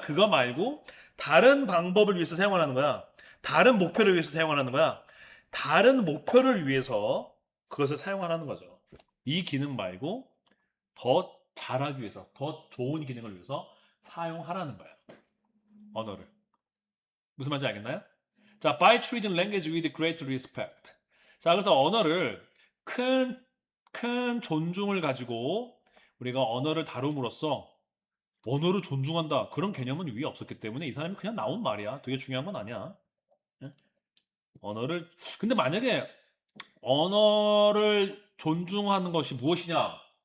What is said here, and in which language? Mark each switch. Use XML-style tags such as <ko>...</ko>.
<ko>그거 말고 다른 방법을 위해서 사용하는 거야. 다른 목표를 위해서 사용하는 거야. 다른 목표를 위해서 그것을 사용하는 거죠. 이 기능 말고 더 잘하기 위해서, 더 좋은 기능을 위해서 사용하라는 거야. 언어를. 무슨 말인지 알겠나요? 자,</ko> <en>by treating language with great respect.</en> <ko>자, 그래서 언어를 큰 존중을 가지고 우리가 언어를 다룸으로써 언어를 존중한다. 그런 개념은 위에 없었기 때문에 이 사람이 그냥 나온 말이야. 되게 중요한 건 아니야. 예? 언어를 근데 만약에 언어를 존중하는 것이 무엇이냐?</ko>